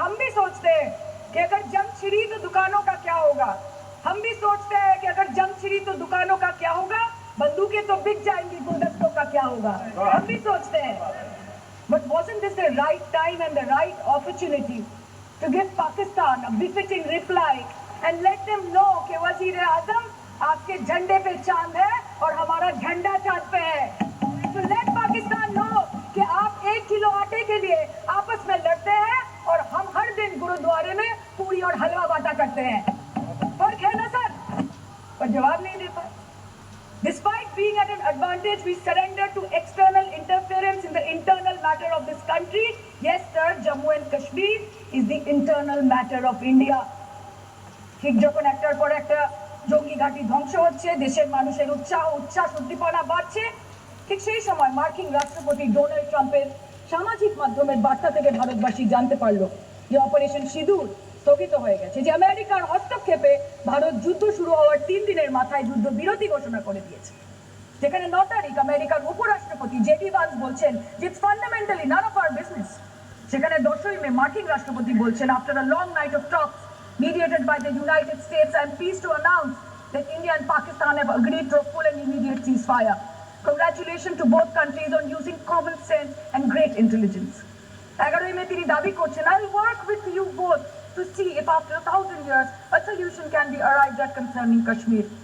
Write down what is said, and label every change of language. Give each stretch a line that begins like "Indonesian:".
Hindi: हम भी सोचते हैं कि अगर जंग छिड़ी तो दुकानों का क्या होगा, हम भी सोचते हैं कि अगर जंग छिड़ी तो दुकानों का क्या होगा, बंदूकें तो बिक जाएंगी, गुलदस्तों का क्या होगा, हम भी सोचते हैं।
English: But wasn't this the right time and the right opportunity to give Pakistan a befitting reply and let them know
Hindi: कि वजीर आजम आपके झंडे पे चांद है और हमारा झंडा चांद पे है। तो
English: let Pakistan know
Hindi: कि आप 1 किलो आटे के लिए आपस में लड़ते हैं और हम हर दिन गुरुद्वारे में पूरी और हलवा बांटा करते हैं। फर्क है ना सर? पर जवाब नहीं दे पाए।
English: Despite being at an advantage, we surrender to external interference in the internal matter of this country. Yes, sir, Jammu and Kashmir is the internal matter of India.
Bangla: ঠিক যখন একটার পর একটা জঙ্গি ঘাঁটি ধ্বংস হচ্ছে, দেশের মানুষের উচ্ছ্বাস উদ্দীপনা বাড়ছে, ঠিক সেই সময় মার্কিন রাষ্ট্রপতি ডোনাল্ড ট্রাম্পের সামাজিক মাধ্যমের বার্তা থেকে ভারতবাসী জানতে পারলো যে অপারেশন সিঁদুর স্থগিত হয়ে গেছে, যে আমেরিকার হস্তক্ষেপে ভারত যুদ্ধ শুরু হওয়ার 3 দিনের মাথায় যুদ্ধ বিরতি ঘোষণা করে দিয়েছে। যেখানে 9 তারিখ আমেরিকার উপরাষ্ট্রপতি জেডি ভান্স বলছেন যে
English: It's fundamentally none of our business.
Bangla: সেখানে 10ই মে মার্কিন রাষ্ট্রপতি বলছেন
English: After a long night of talks mediated by the United States, I am pleased to announce that India and Pakistan have agreed to a full and immediate ceasefire. Congratulations to both countries on using common sense and great intelligence.
Bangla: 11ই মে তিনি দাবি করছেন
English: I will work with you both to see if after 1000 years a solution can be arrived at concerning Kashmir.